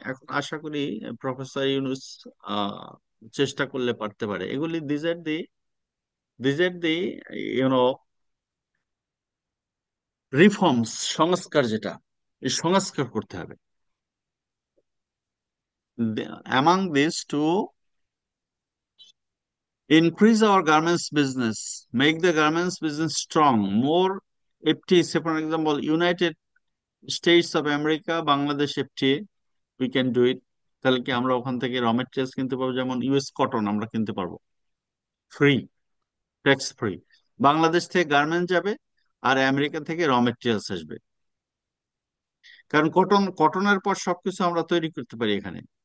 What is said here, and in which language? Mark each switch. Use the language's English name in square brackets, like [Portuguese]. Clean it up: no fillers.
[Bangla] এখন আশা করি প্রফেসর ইউনুস আহ, চেষ্টা করলে পারতে পারে এগুলি। [English] these are the you know reforms, [Bangla] সংস্কার, যেটা এই সংস্কার করতে হবে। [English] Among these to increase our garments business, make the garments business strong, more FTA, say for example, United States of America, Bangladesh FTA, we can do it. [Bangla] তাহলে কি আমরা ওখান থেকে র মেটেরিয়ালস কিনতে পারবো, যেমন ইউএস কটন আমরা কিনতে পারবো ফ্রি, ট্যাক্স ফ্রি। বাংলাদেশ থেকে গার্মেন্ট যাবে আর আমেরিকা থেকে র মেটেরিয়ালস আসবে, কারণ কটনের পর সবকিছু আমরা তৈরি করতে পারি এখানে।